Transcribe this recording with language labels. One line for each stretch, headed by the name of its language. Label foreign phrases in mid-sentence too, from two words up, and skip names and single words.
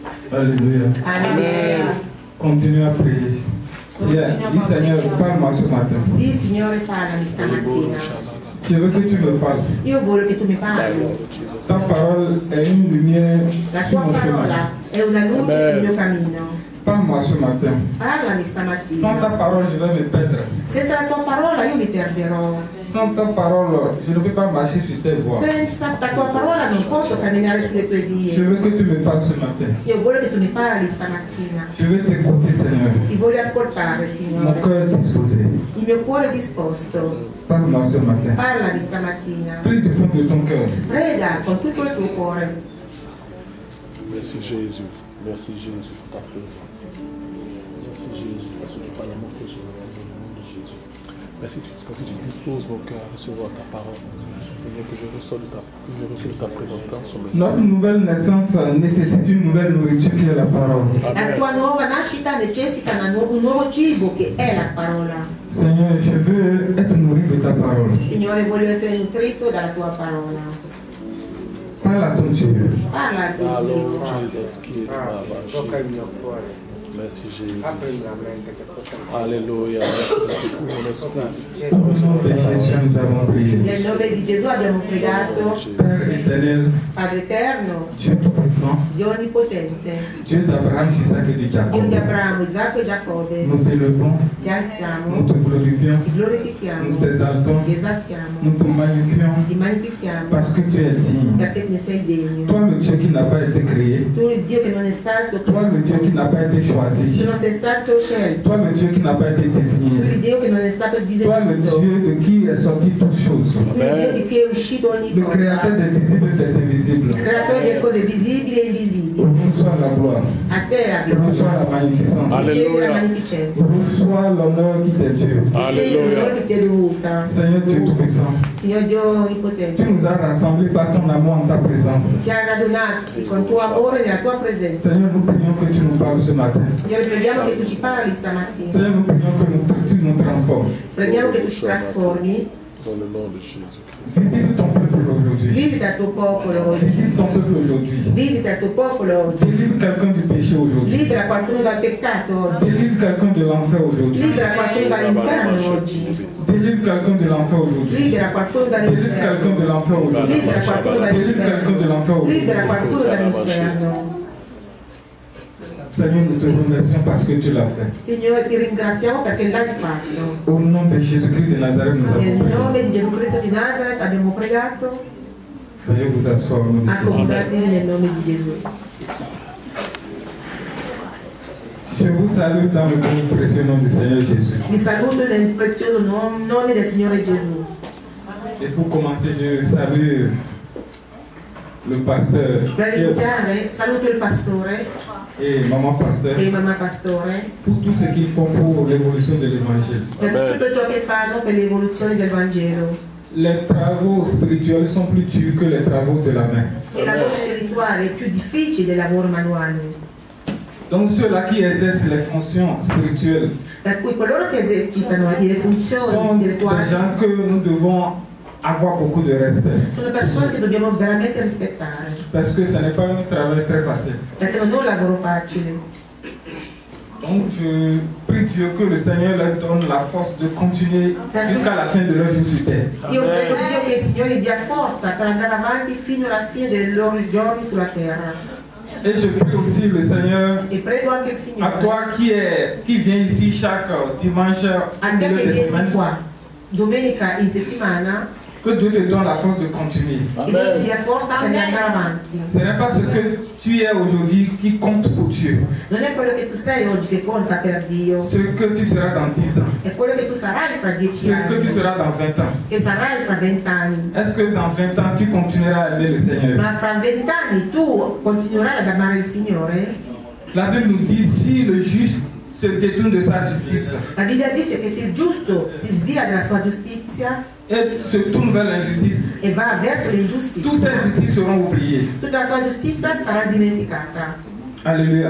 French: Alléluia. Amen. Continue à prier. Dis Seigneur, parle-moi ce matin.
Italian: Di Signore, parlami stamattina.
French: Je veux que tu me parles.
Italian: Io voglio che tu mi parli.
French: Ta parole est une lumière
Italian: La
French: sur
Italian: tua
French: mon chemin.
Italian: parola è una luce sul mio cammino.
French: Parle-moi ce matin.
Italian: Parlami
French: Sans ta
Italian: stamattina.
French: parole, je vais me perdre.
Italian: Senza la tua parola io mi perderò.
French: Sans ta parole, je ne peux pas marcher sur tes voies.
Italian: Senza la tua parola non posso camminare sulle tue
French: Je
Italian: vie.
French: veux que tu me parles ce matin.
Italian: Io voglio che tu mi parli stamattina.
French: Je veux t'écouter, Seigneur.
Italian: Ti voglio ascoltare,
French: Mon
Italian: Signore.
French: cœur est disposé.
Italian: Il mio cuore è disposto.
French: Parle-moi ce matin.
Italian: Parlami stamattina.
French: Prie du fond de ton cœur.
Italian: Prega con tutto il tuo cuore.
French: Merci Jésus. Merci Jésus pour ta présence. Merci Jésus parce que tu parles mon cœur sur le nom de Jésus. Merci parce que tu disposes mon cœur à recevoir ta parole. Seigneur, que je reçois de ta présence. Notre nouvelle naissance nécessite une nouvelle nourriture qui est la parole.
Italian: La tua nuova nascita necessita un nuovo cibo che è la parola.
French: Seigneur, je veux être nourri de ta parole.
Italian: Signore, voglio essere nutrito dalla tua parola.
French: Parle à ton Dieu.
Italian: Parla al tuo Dio. Tocca il mio cuore.
French: Merci Jésus.
Italian: Apri la mente che possa
French: Alléluia. Au nom de Jésus, nous avons prié.
Italian: Nel nome di Gesù abbiamo pregato.
French: Père éternel,
Italian: Padre eterno,
French: Dieu tout-puissant,
Italian: Dio onnipotente,
French: Dieu d'Abraham, d'Isaac et de
Italian: Dio di
French: Jacob,
Italian: Abramo, Isacco e Giacobbe,
French: nous t'élevons,
Italian: ti alziamo,
French: nous te glorifions,
Italian: ti glorifichiamo,
French: nous t'exaltons,
Italian: ti esaltiamo,
French: nous te magnifions,
Italian: ti magnifichiamo,
French: parce que tu es digne.
Italian: perché ne sei degno.
French: Toi, le Dieu qui n'a pas été créé,
Italian: Tu il Dio che non è stato,
French: toi, le Dieu qui n'a pas été
Italian: tu
French: choisi,
Italian: non sei stato scelto,
French: toi, le Dieu qui n'a pas été
Italian: tu
French: désigné,
Italian: il Dio che non è stato
French: toi, le
Italian: disegnato,
French: Dieu de qui est sorti toutes choses,
Italian: tu il Dio di cui è uscito ogni
French: le créateur
Italian: cosa,
French: des visibles et des invisibles.
Italian: creatore delle cose visibili e invisibili.
French: Reçois la gloire,
Italian: A te la gloria,
French: reçois la magnificence,
Italian: riceve la magnificenza,
French: reçois l'honneur qui t'est dû.
Italian: riceve l'onore che ti è dovuta.
French: Seigneur Dieu Tout-Puissant,
Italian: Signor Dio
French: tu
Italian: onnipotente,
French: nous as rassemblés par ton amour en ta présence.
Italian: ci hai radunati con tuo amore nella tua presenza.
French: Seigneur, nous prions que tu nous parles ce matin.
Italian: Signore, preghiamo che tu ci parli stamattina.
French: Seigneur, nous prions que tu nous transformes.
Italian: Preghiamo che tu ci trasformi.
French: Dans le nom de Jésus-Christ. Visite ton peuple aujourd'hui.
Italian: Visita il tuo popolo oggi.
French: Visite ton peuple aujourd'hui.
Italian: Visita il tuo popolo oggi.
French: Délivre quelqu'un du péché aujourd'hui.
Italian: Libera qualcuno dal peccato oggi.
French: Délivre quelqu'un de l'enfer aujourd'hui.
Italian: Libera qualcuno dall'inferno oggi.
French: Délivre quelqu'un de l'enfer aujourd'hui.
Italian: Libera qualcuno
French: Délivre quelqu'un
Italian: dall'inferno.
French: de l'enfer aujourd'hui.
Italian: Libera qualcuno
French: Délivre quelqu'un de l'enfer
Italian: dall'inferno.
French: aujourd'hui.
Italian: Libera qualcuno dall'inferno.
French: Seigneur, nous te remercions parce que tu l'as fait.
Italian: Signore, ti ringraziamo perché l'hai fatto.
French: Au nom de Jésus-Christ de Nazareth, nous avons
Italian: Nel
French: prié.
Italian: nome di Gesù Cristo di Nazareth abbiamo pregato.
French: Veuillez vous asseoir au nom de Jésus.
Italian: Accomodatevi nel nome di Gesù.
French: Je vous salue dans le bon précieux nom du Seigneur Jésus.
Italian: Vi saluto nel prezioso nome del Signore Gesù.
French: Et pour commencer, je salue le pasteur
Italian: Per iniziare, saluto il pastore
French: et maman pasteur
Italian: e mamma pastore
French: pour tout ce qu'ils font pour l'évolution de l'évangile.
Italian: per tutto ciò che fanno per l'evoluzione del Vangelo.
French: Les travaux spirituels sont plus durs que les travaux de la main.
Italian: Il lavoro spirituale è più difficile del lavoro manuale.
French: Donc ceux-là qui exercent les fonctions spirituelles
Italian: Per cui coloro che esercitano le funzioni
French: sont des
Italian: spirituali
French: gens que nous devons avoir beaucoup de respect.
Italian: sono persone che dobbiamo veramente rispettare,
French: Parce que ce n'est pas un travail très facile.
Italian: perché non è un lavoro facile.
French: Donc je prie Dieu que le Seigneur leur donne la force de continuer jusqu'à la fin de leur jour sur terre.
Italian: Io prego Dio che il Signore dia forza per andare avanti fino alla fine dei loro giorni sulla terra.
French: Et je prie aussi le Seigneur,
Italian: E prego anche il
French: à
Italian: Signore,
French: toi qui viens ici chaque dimanche
Italian: a
French: au
Italian: te
French: milieu
Italian: che
French: des
Italian: vieni
French: semaines,
Italian: qua domenica in settimana,
French: que Dieu te donne la force de continuer.
Italian: che Dio ti dia forza per andare avanti.
French: Ce n'est pas ce que tu es aujourd'hui qui compte pour Dieu.
Italian: Non è quello che tu sei oggi che conta per Dio,
French: Ce que tu seras dans 10 ans.
Italian: è quello che tu sarai fra 10
French: Ce que tu
Italian: anni,
French: seras dans 20 ans.
Italian: che sarai fra 20 anni.
French: Est-ce que dans 20 ans tu continueras à aimer le Seigneur?
Italian: Ma fra 20 anni tu continuerai ad amare il Signore?
French: La Bible nous dit si le juste se détourne de sa justice
Italian: La Bibbia dice che se il giusto si svia dalla sua giustizia
French: et se tourne vers l'injustice,
Italian: e va verso
French: toutes
Italian: l'ingiustizia,
French: ces justices seront oubliées.
Italian: tutta la sua giustizia sarà dimenticata.
French: Alléluia.